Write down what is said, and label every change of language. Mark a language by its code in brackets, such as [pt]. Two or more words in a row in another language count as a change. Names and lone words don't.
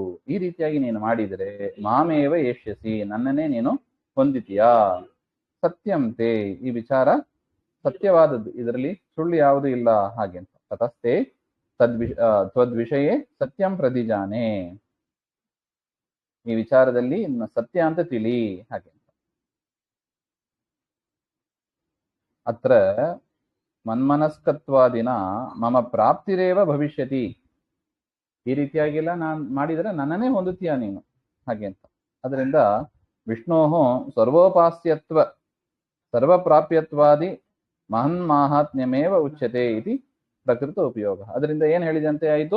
[kn] ಈ ರೀತಿಯಾಗಿ ನೀನು ಮಾಡಿದರೆ [sa] ಮಾಮೇವ ಏಷ್ಯಸಿ, [kn] ನನ್ನನ್ನೇ ನೀನು ಹೊಂದಿತೀಯಾ. ಸತ್ಯಂತೆ, ಈ ವಿಚಾರ ಸತ್ಯವಾದದ್ದು, ಇದರಲ್ಲಿ ಸುಳ್ಳು ಯಾವುದೂ ಇಲ್ಲ. ಹಾಗೆ ಅಂತ [sa] ತತಸ್ಥೆ ತ್ವದ್ವಿಷಯೇ ಸತ್ಯಂ ಪ್ರತಿಜಾನೆ, [kn] ಈ ವಿಚಾರದಲ್ಲಿ ಸತ್ಯ ಅಂತ ತಿಳಿ. [sa] ಹಾಗೆ ಅತ್ರ ಮನ್ಮನಸ್ಕತ್ವಾದಿನ ಮಮ ಪ್ರಾಪ್ತಿರೇವ ಭವಿಷ್ಯತಿ. [kn] ಈ ರೀತಿಯಾಗಿಲ್ಲ ನಾನು ಮಾಡಿದರೆ ನನ್ನನ್ನೇ ಹೊಂದುತ್ತೀಯ ನೀನು. ಹಾಗೆ ಅಂತ ಅದರಿಂದ [sa] ವಿಷ್ಣೋಹೋ ಸರ್ವೋಪಾಸ್ಯತ್ವ ಸರ್ವಪ್ರಾಪ್ಯತ್ವಾದಿ ಮಹನ್ ಮಾಹಾತ್ಮ್ಯಮೇವ ಉಚ್ಯತೆ ಇತಿ ಪ್ರಕೃತ ಉಪಯೋಗ. [kn] ಅದರಿಂದ ಏನ್ ಹೇಳಿದಂತೆ ಆಯಿತು?